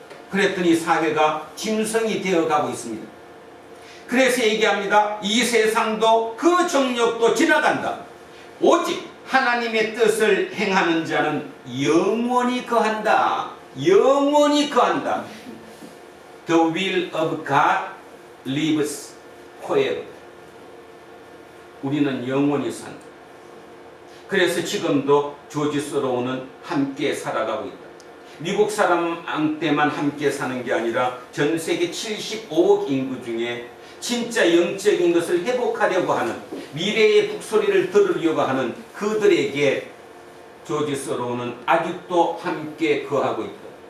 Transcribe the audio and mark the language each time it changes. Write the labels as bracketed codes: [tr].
[ko] 그랬더니 사회가 짐승이 되어가고 있습니다. 그래서 얘기합니다. 이 세상도 그 정욕도 지나간다. 오직 하나님의 뜻을 행하는 자는 영원히 거한다. 영원히 거한다. [en] The will of God lives forever. [ko] 우리는 영원히 산다. 그래서 지금도 조지 스로우는 함께 살아가고 있다. 미국 사람 때만 함께 사는 게 아니라 전 세계 75억 인구 중에 진짜 영적인 것을 회복하려고 하는, 미래의 북소리를 들으려고 하는 그들에게 조지 스로우는 아직도 함께 거하고 있다.